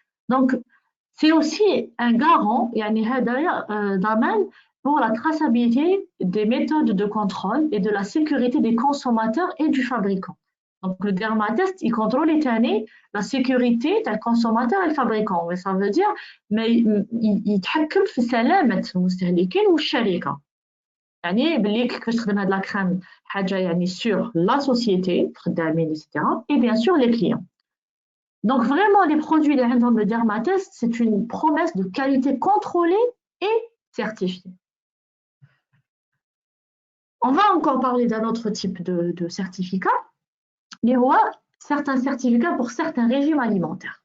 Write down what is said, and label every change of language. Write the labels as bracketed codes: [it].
[fr] Donc, c'est aussi un garant [ar] ضمان [fr] pour la traçabilité des méthodes de contrôle et de la sécurité des consommateurs et du fabricant. Donc le Dermatest, il contrôle la sécurité du consommateur et du fabricant. Mais ça veut dire il [ar] يتحكم في سلامة المستهلكين والشركة. يعني بلي كيفاش تخدم هاد لا كريم حاجة يعني [fr] sur la société, [ar] خدامين etc. [fr] et bien sûr les clients. Donc vraiment, les produits de Dermatest, c'est une promesse de qualité contrôlée et certifiée. On va encore parler d'un autre type de certificat, les certains certificats pour certains régimes alimentaires.